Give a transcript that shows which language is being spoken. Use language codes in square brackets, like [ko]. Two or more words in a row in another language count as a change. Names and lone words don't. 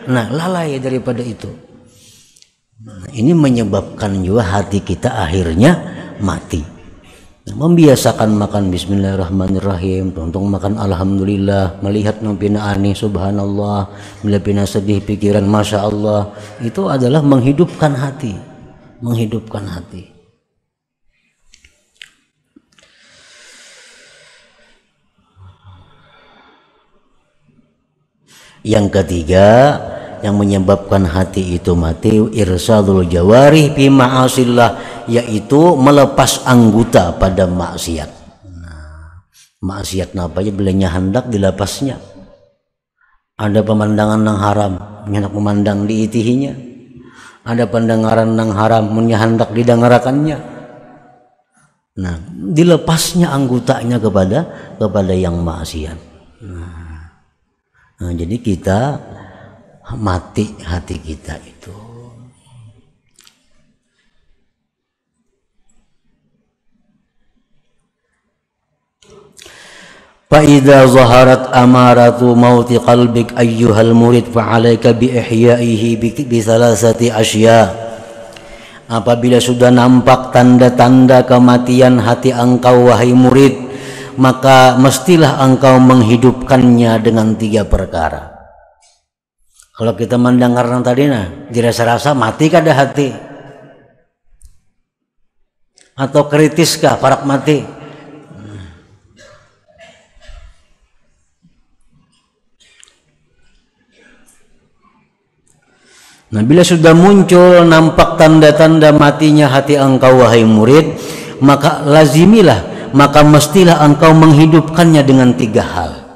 [id] Nah, lalai daripada itu. Nah, ini menyebabkan juga hati kita akhirnya mati. [bjn] Membiasakan makan bismillahirrahmanirrahim, tuntung makan alhamdulillah, melihat nampina aneh subhanallah, melihat pina sedih pikiran [ar] ما شاء الله, [id] itu adalah menghidupkan hati. Yang ketiga yang menyebabkan hati itu mati, [ar] إرسال الجوارح في معاصي الله, [id] yaitu melepas anggota pada maksiat. [bjn] Nah, maksiat apa aja bilanya hendak dilepasnya. Ada pemandangan yang haram, hendak memandang diitihinya. [id] Ada pendengaran yang haram, hendak didengarkannya. Nah, dilepasnya anggotanya kepada yang maksiat. Nah, jadi kita mati hati kita itu. [ar] فإذا ظهرت أمارة موت قلبك أيها المريد فعليك بإحيائه بثلاثة أشياء. [id] Apabila sudah nampak tanda-tanda kematian hati engkau wahai murid, maka mestilah engkau menghidupkannya dengan 3 perkara. [bjn] Kalau kita mendengar yang tadi dirasa-rasa mati kada hati atau kritiskah parak mati. [id] Nah, bila sudah muncul nampak tanda-tanda matinya hati engkau wahai murid, maka lazimilah, maka mestilah engkau menghidupkannya dengan 3 hal.